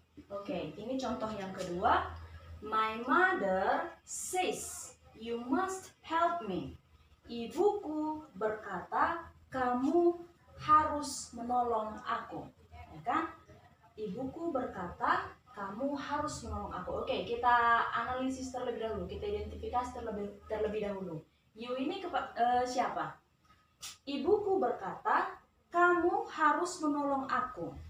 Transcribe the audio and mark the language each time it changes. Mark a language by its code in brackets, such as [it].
[id] Oke, ini contoh yang kedua. [en] My mother says, you must help me. [id] Ibuku berkata, kamu harus menolong aku. Ya kan? Ibuku berkata, kamu harus menolong aku. Oke, kita analisis terlebih dahulu. Kita identifikasi terlebih dahulu. You ini siapa? Ibuku berkata, kamu harus menolong aku.